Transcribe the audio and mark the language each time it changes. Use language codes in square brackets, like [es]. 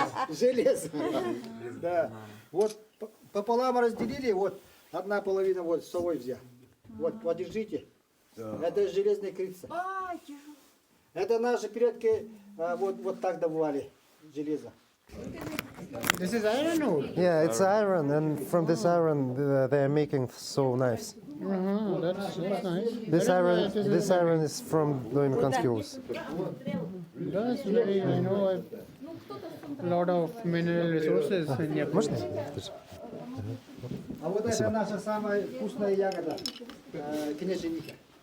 [ru] Железо. Да. Вот пополам разделили, вот одна половина вот с собой взял. Вот, подержите. Это железная крыца. Это наши предки вот так добывали железо. [en] This is iron ore. Yeah, it's iron, and from this iron they are making saw knives. That's nice. This iron is from Аймеконский ус. That's very, I know, a lot of mineral resources in Japan. [ru] Можно? А вот это наша самая вкусная ягода, княженика.